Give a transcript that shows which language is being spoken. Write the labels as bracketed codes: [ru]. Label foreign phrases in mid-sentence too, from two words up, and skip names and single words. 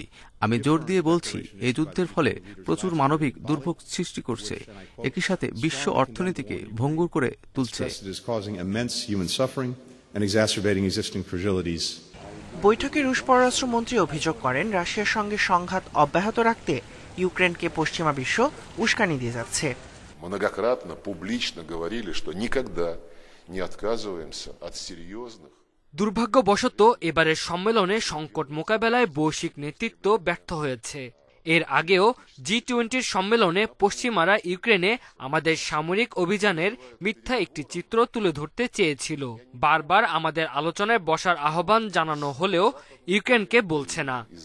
[bn] আমি জোর দিয়ে বলছি, এই যুদ্ধের ফলে প্রচুর মানবিক দুর্ভোগ সৃষ্টি করছে, একই সাথে বিশ্ব অর্থনীতিকে ভঙ্গুর করে তুলছে। বৈঠকে রুশ পররাষ্ট্রমন্ত্রী অভিযোগ করেন রাশিয়ার সঙ্গে সংঘাত অব্যাহত রাখতে ইউক্রেনকে পশ্চিমা বিশ্ব উস্কানি দিয়ে যাচ্ছে। [ru] Многократно публично говорили, что никогда не отказываемся от серьезных. [bn] দুর্ভাগ্যবশত এবারের সম্মেলনে সংকট মোকাবেলায় বৈশ্বিক নেতৃত্ব ব্যর্থ হয়েছে। এর আগেও G20 সম্মেলনে পশ্চিমারা ইউক্রেনে আমাদের সামরিক অভিযানের মিথ্যা একটি চিত্র তুলে ধরতে চেয়েছিল। বারবার আমাদের আলোচনায় বসার আহ্বান জানানো হলেও ইউক্রেনকে বলছে না।